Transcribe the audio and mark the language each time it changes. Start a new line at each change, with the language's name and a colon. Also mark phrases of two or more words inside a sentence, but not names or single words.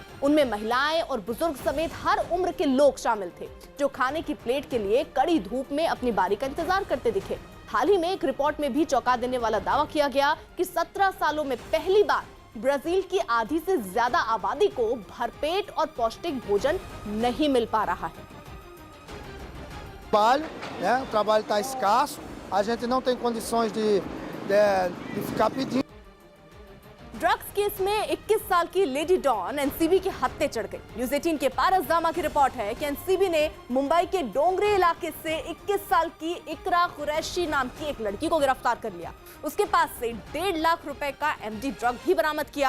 Hindi: उनमें महिलाएं और बुजुर्ग समेत हर उम्र के लोग शामिल थे, जो खाने की प्लेट के लिए कड़ी धूप में अपनी बारी का इंतजार करते दिखे। हाल ही में एक रिपोर्ट में भी चौंका देने वाला दावा किया गया कि 17 सालों में पहली बार ब्राजील की आधी से ज्यादा आबादी को भरपेट और पौष्टिक भोजन नहीं मिल पा रहा है।
Portuguese: O trabalho está escasso, a gente não tem condições de ficar pedindo.
Hindi: ड्रग्स केस में 21 साल की
English: lady don
Hindi: एनसीबी के हत्थे चढ़ गई। न्यूज़ 18 के पारस दामा की रिपोर्ट है कि एनसीबी ने मुंबई के डोंगरे इलाके से 21 साल की इकरा कुरैशी नाम की एक लड़की को गिरफ्तार कर लिया। उसके पास से 1.5 लाख रुपए का
English: MD drug
Hindi: भी बरामद किया।